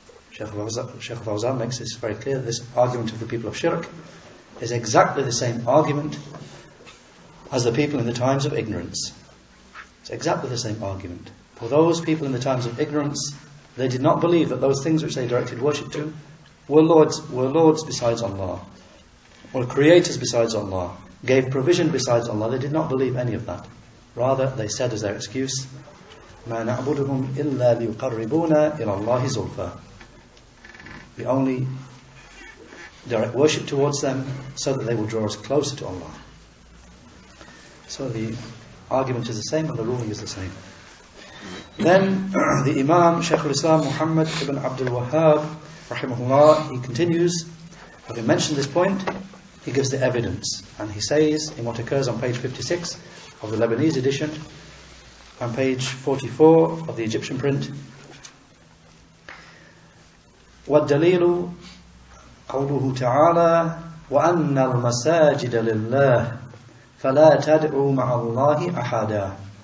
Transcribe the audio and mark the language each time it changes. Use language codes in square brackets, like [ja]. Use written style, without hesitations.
[en] Sheikh Al-Fawzan makes this very clear. This argument of the people of shirk is exactly the same argument as the people in the times of ignorance. It's exactly the same argument. For those people in the times of ignorance, they did not believe that those things which they directed worship to were lords besides Allah, or creators besides Allah, gave provision besides Allah. They did not believe any of that. Rather, they said as their excuse, [ar] مَا نَعْبُدُهُمْ إِلَّا لِيُقَرِّبُونَا إِلَى اللَّهِ زُلْفَى. [en] We only direct worship towards them so that they will draw us closer to Allah. So the argument is the same and the ruling is the same. Then the Imam Sheikh al-Islam Muhammad ibn Abdul Wahhab rahimahullah, he continues, having mentioned this point, he gives the evidence, and he says in what occurs on page 56 of the Lebanese edition and page 44 of the Egyptian print, [ar] وَالدَّلِيلُ قَوْلُهُ تَعَالَى وَأَنَّ الْمَسَاجِدَ لِلَّهِ فَلَا تَدْعُوا مَعَ اللَّهِ أَحَدًا.